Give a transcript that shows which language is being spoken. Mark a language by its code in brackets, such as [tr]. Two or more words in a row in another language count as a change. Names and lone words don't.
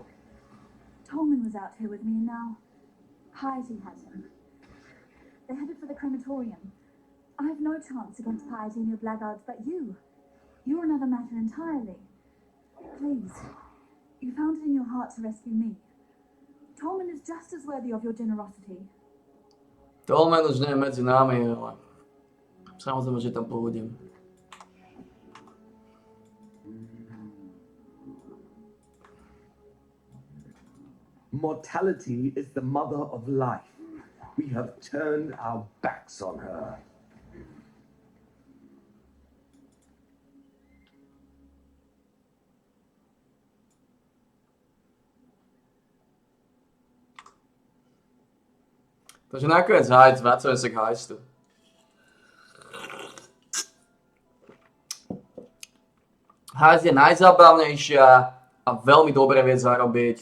[en] Tolman was out here with me, and now Piety has him. They're headed for the crematorium. I have no chance against Piety and your blackguards, but you. You're another matter entirely. Please, you found it in your heart to rescue me. Tolman is just as worthy of your generosity. [sk] Tolman už nie je medzi nami, ale samozrejme, že tam pôjdem. [en] Mortality is the mother of life. We have turned our backs on her. [sk] Takže nakoniec Heist, vracame sa k Heistu. Heist je najzábavnejšia a veľmi dobre vie zarobiť.